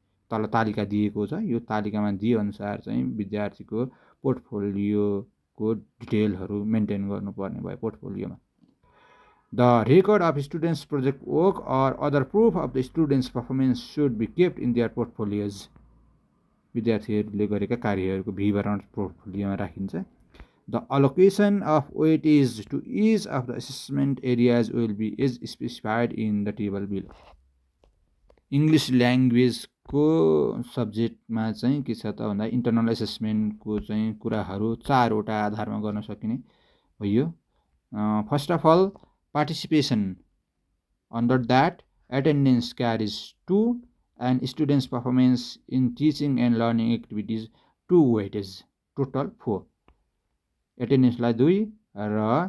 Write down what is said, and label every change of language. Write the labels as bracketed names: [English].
[Nepali] तल तालिका दिएको छ, यो तालिकामा दिएअनुसार चाहिँ विद्यार्थीको पोर्टफोलियोको डिटेलहरू मेन्टेन गर्नुपर्ने भयो पोर्टफोलियोमा। [English] The record of students project work or other proof of the students performance should be kept in their portfolios. [Nepali] विद्यार्थीहरूले गरेका कार्यहरूको विवरण पोर्टफोलियोमा राखिन्छ। [English] The allocation of weightage to each of the assessment areas will be as specified in the table below. [Nepali] English ल्याङ्ग्वेजको सब्जेक्टमा चाहिँ के छ त भन्दा इन्टरनल एसेसमेन्टको चाहिँ कुराहरू 4वटा आधारमा गर्न सकिने भयो। [English] First of all participation, under that attendance carries 2 and students' performance in teaching and learning activities 2 weightage, total 4. [Nepali] एटेन्डेन्सलाई 2 र